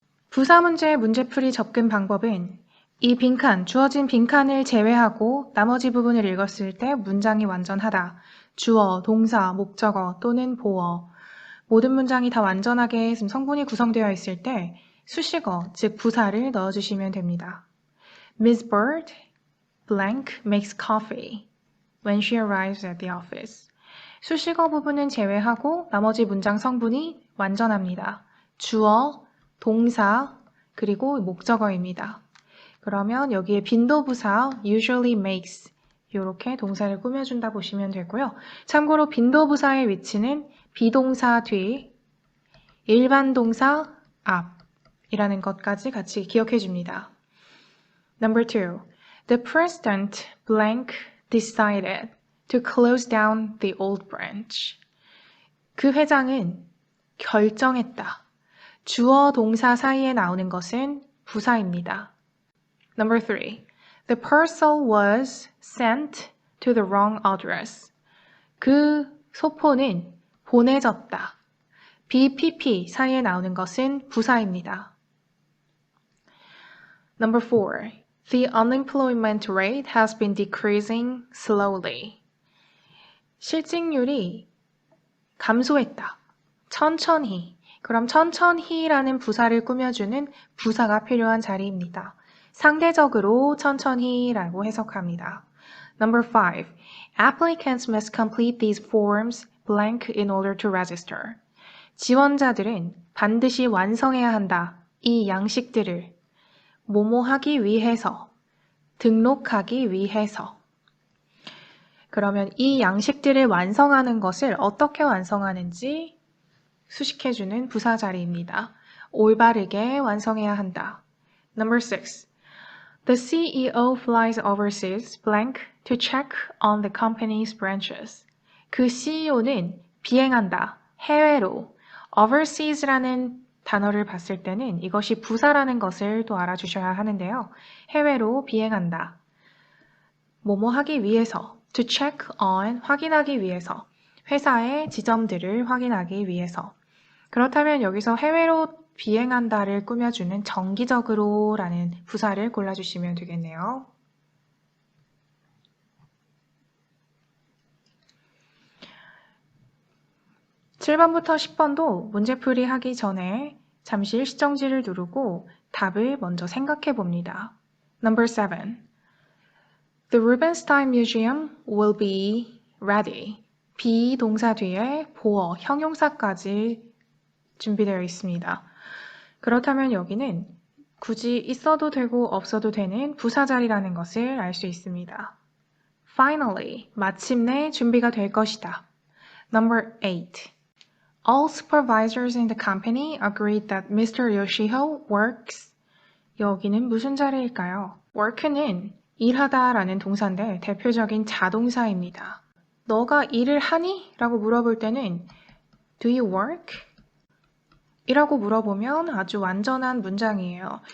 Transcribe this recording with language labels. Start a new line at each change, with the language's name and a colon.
Korean: 부사 문제의 문제풀이 접근 방법은 이 빈칸, 주어진 빈칸을 제외하고 나머지 부분을 읽었을 때 문장이 완전하다. 주어, 동사, 목적어 또는 보어 모든 문장이 다 완전하게 성분이 구성되어 있을 때 수식어, 즉 부사를 넣어주시면 됩니다.
English: Miss Bird blank makes coffee when she arrives at the office.
Korean: 수식어 부분은 제외하고 나머지 문장 성분이 완전합니다. 주어, 동사, 그리고 목적어입니다. 그러면 여기에 빈도부사
English: usually makes
Korean: 이렇게 동사를 꾸며준다 보시면 되고요. 참고로 빈도부사의 위치는 비동사 뒤, 일반 동사 앞이라는 것까지 같이 기억해 줍니다.
English: Number 2. The president blank decided to close down the old branch.
Korean: 그 회장은 결정했다. 주어, 동사 사이에 나오는 것은 부사입니다.
English: Number 3. The parcel was sent to the wrong address.
Korean: 그 소포는 보내졌다. BPP 사이에 나오는 것은 부사입니다.
English: Number 4. The unemployment rate has been decreasing slowly.
Korean: 실직률이 감소했다. 천천히. 그럼 천천히라는 부사를 꾸며주는 부사가 필요한 자리입니다. 상대적으로 천천히라고 해석합니다.
English: Number 5. Applicants must complete these forms blank in order to register.
Korean: 지원자들은 반드시 완성해야 한다. 이 양식들을 뭐뭐 하기 위해서, 등록하기 위해서. 그러면 이 양식들을 완성하는 것을 어떻게 완성하는지 수식해주는 부사 자리입니다. 올바르게 완성해야 한다.
English: Number 6. The CEO flies overseas blank to check on the company's branches.
Korean: 그 CEO는 비행한다. 해외로. overseas라는 단어를 봤을 때는 이것이 부사라는 것을 또 알아주셔야 하는데요. 해외로 비행한다. 뭐뭐 하기 위해서.
English: To check on,
Korean: 확인하기 위해서. 회사의 지점들을 확인하기 위해서. 그렇다면 여기서 해외로 비행한다를 꾸며주는 정기적으로 라는 부사를 골라주시면 되겠네요. (7번부터) (10번도) 문제풀이 하기 전에 잠시 일시정지를 누르고 답을 먼저 생각해 봅니다.
English: Number 7. The Rubenstein Museum will be ready.
Korean: 비동사 뒤에 보어, 형용사까지 준비되어 있습니다. 그렇다면 여기는 굳이 있어도 되고 없어도 되는 부사 자리라는 것을 알 수 있습니다. Finally, 마침내 준비가 될 것이다.
English: Number 8. All supervisors in the company agreed that Mr. Yoshihiro works.
Korean: 여기는 무슨 자리일까요? work는 일하다 라는 동사인데 대표적인 자동사입니다. 너가 일을 하니? 라고 물어볼 때는
English: Do you work?
Korean: 이라고 물어보면 아주 완전한 문장이에요.